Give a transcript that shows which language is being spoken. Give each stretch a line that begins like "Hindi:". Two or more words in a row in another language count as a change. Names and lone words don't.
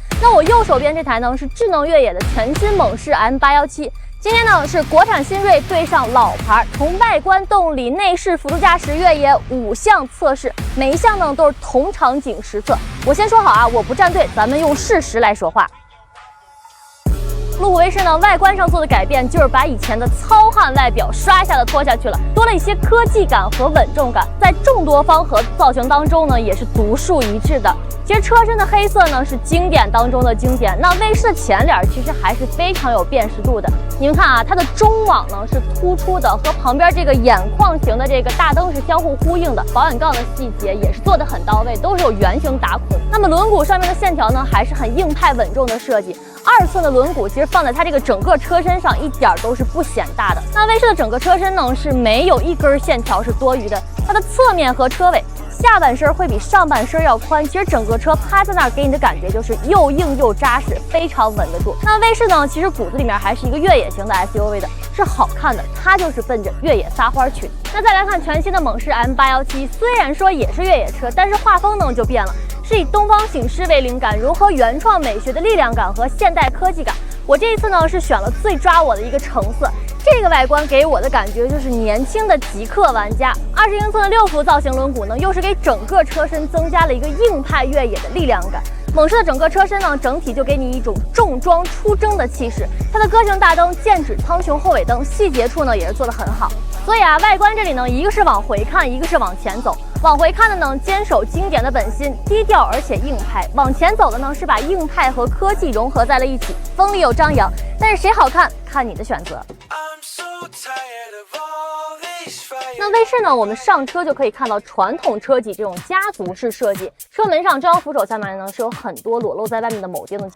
Chinese: 那我右手邊這台呢，是智能越野的全新猛士 M817。今天呢，是國產新銳对上老牌，從外觀、動力、內飾、輔助駕駛、越野5項測試，每一項呢都是同場景實測。我先說好啊，我不站隊，咱們用事實來說话。路虎衛士呢，外觀上做的改變就是把以前的糙汉外表刷一下子拖下去了，多了一些科技感和穩重感，在众多方和造型当中呢，也是独树一帜的。其實车身的黑色呢是經典当中的经典，那卫士的前脸其實還是非常有辨識度的。你们看啊，它的中网呢是突出的，和旁邊這個眼眶型的這個大燈是相互呼應的，保險槓的細節也是做得很到位，都是有圓形打孔。那麼輪毂上面的線條呢，還是很硬派穩重的設計。2寸的輪毂其實放在它這個整個車身上一點都是不顯大的。那衛士的整個車身呢是沒有一根線條是多餘的，它的側面和車尾下半身會比上半身要寬，其實整個車趴在那兒給你的感覺就是又硬又扎實，非常穩得住。那衛士呢，其實骨子裡面還是一個越野型的 SUV 的，是好看的，它就是奔着越野撒歡去的。那再來看全新的猛士 M817，虽然說也是越野車，但是畫風呢就變了，是以東方醒獅為靈感，融合原創美學的力量感和現代科技感。我這一次呢是選了最抓我的一個橙色，這個外觀給我的感覺就是年輕的極客玩家。20英寸的6幅造型輪毂呢，又是給整個車身增加了一個硬派越野的力量感。猛士的整個車身呢，整體就給你一種重裝出征的氣勢。它的個性大燈、劍指蒼穹後尾燈，細節處呢也是做得很好。所以啊，外觀這裡呢，一個是往回看，一個是往前走。往回看的呢，堅守經典的本心，低調而且硬派；往前走的呢，是把硬派和科技融合在了一起，锋利又张扬。但是誰好看，看你的選擇。那卫士呢，我們上車就可以看到傳統車企這種家族式設計，車門上中央扶手下面呢是有很多裸露在外面的鉚钉的。